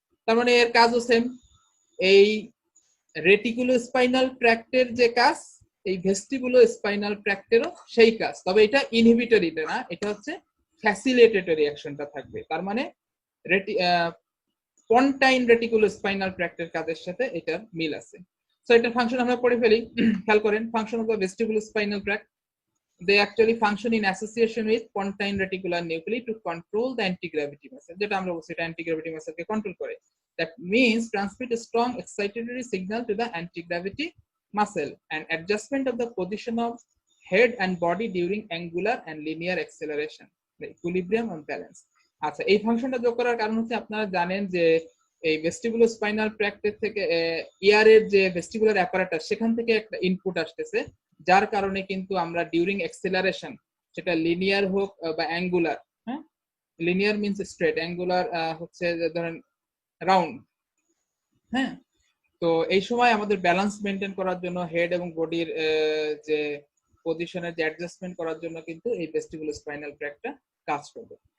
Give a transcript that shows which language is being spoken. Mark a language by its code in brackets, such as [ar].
[bn] তার মানে এর কাজও সেম, এই রেটিকুলোস্পাইনাল ট্র্যাক্টের যে কাজ, এই ভেস্টিবুলোস্পাইনাল ট্র্যাক্টেরও সেই কাজ, তবে এটা ইনহিবিটরিটা না, এটা হচ্ছে ফ্যাসিলিটেটরি অ্যাকশনটা থাকবে। তার মানে পন্টাইন রেটিকুলোস্পাইনাল ট্র্যাক্টের কাজের সাথে এটার মিল আছে। সো এটার ফাংশন আমরা পড়ে ফেলি, খেয়াল করেন। [en] function of the vestibulospinal tract, they actually function in association with pontine reticular nuclei to control the anti-gravity muscle, [bn] যেটা আমরা বলছি এটা anti-gravity muscle কে কন্ট্রোল করে। [en] That means transmit a strong excitatory signal to the anti-gravity muscle and adjustment of the position of head and body during angular and linear acceleration, the equilibrium and balance। [bn] আচ্ছা, এই ফাংশনটা যোগ করার কারণ হচ্ছে আপনারা জানেন যে এই ভেস্টিবুলোস্পাইনাল ট্র্যাক্টের থেকে ইয়ারের যে ভেস্টিবুলার অ্যাপারেটাস, সেখান থেকে একটা ইনপুট আসতেছে, যার কারণে কিন্তু আমরা ডিউরিং এক্সেলারেশন, সেটা লিনিয়ার হোক বা অ্যাঙ্গুলার, হ্যাঁ, লিনিয়ার মিনস স্ট্রেট, অ্যাঙ্গুলার হচ্ছে ধরেন রাউন্ড, হ্যাঁ, তো এই সময় আমাদের ব্যালেন্স মেনটেন করার জন্য হেড এবং বডির যে পজিশনের যে অ্যাডজাস্টমেন্ট করার জন্য কিন্তু এই ভেস্টিবুলোস্পাইনাল ট্র্যাক্টটা কাজ করবে।